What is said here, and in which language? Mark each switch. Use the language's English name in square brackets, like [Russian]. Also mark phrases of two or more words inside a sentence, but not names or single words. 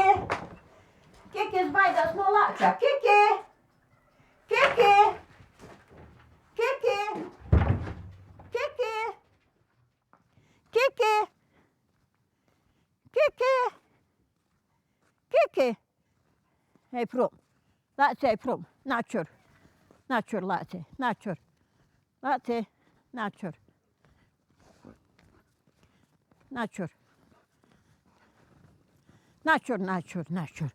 [Latvian] Kikis baidās no lāča. Kiki! Kiki! Kiki! Kiki! Kiki! Kiki! Kiki! Ej prom. Lāci, ej prom. Načur. Načur, Lāci. Načur. Lāci. Načur. Načur. Načur, načur, načur.